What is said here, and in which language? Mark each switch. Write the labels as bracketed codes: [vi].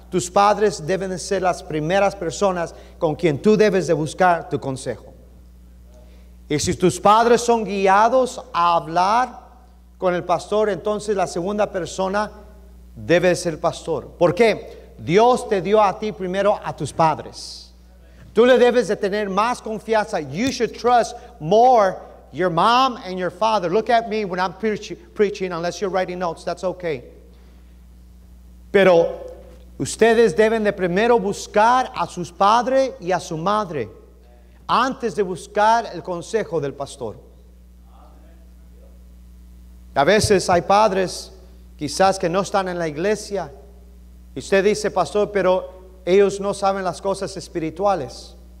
[es] Tus padres deben ser las primeras personas con quien tú debes de buscar tu consejo. Y si tus padres son guiados a hablar con el pastor, entonces la segunda persona debe ser el pastor. ¿Por qué? Dios te dio a ti primero a tus padres. Tú le debes de tener más confianza. [en] You should trust more your mom and your father. Look at me when I'm preaching, unless you're writing notes, that's okay. [es] Pero Ustedes deben de primero buscar a sus padres y a su madre antes de buscar el consejo del pastor. A veces hay padres quizás que no están en la iglesia y usted dice, pastor, pero ellos no saben las cosas espirituales.